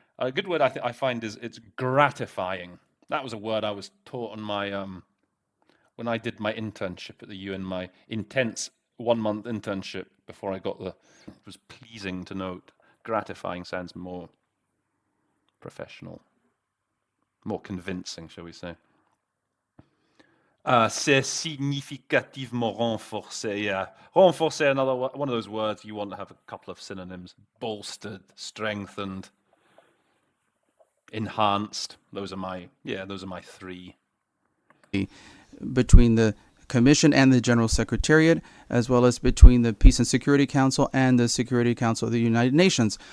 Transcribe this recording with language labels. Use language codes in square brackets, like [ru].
[en] A good word I find is it's gratifying. That was a word I was taught on my when I did my internship at the UN, my intense 1-month internship before I got it was pleasing to note. Gratifying sounds more professional, more convincing, shall we say. [fr] C'est significativement renforcé. [en] Yeah, [fr] renforcé. [en] Another one of those words you want to have a couple of synonyms: bolstered, strengthened, enhanced. Those are my three. Between the Commission and the General Secretariat, as well as between the Peace and Security Council and the Security Council of the United Nations.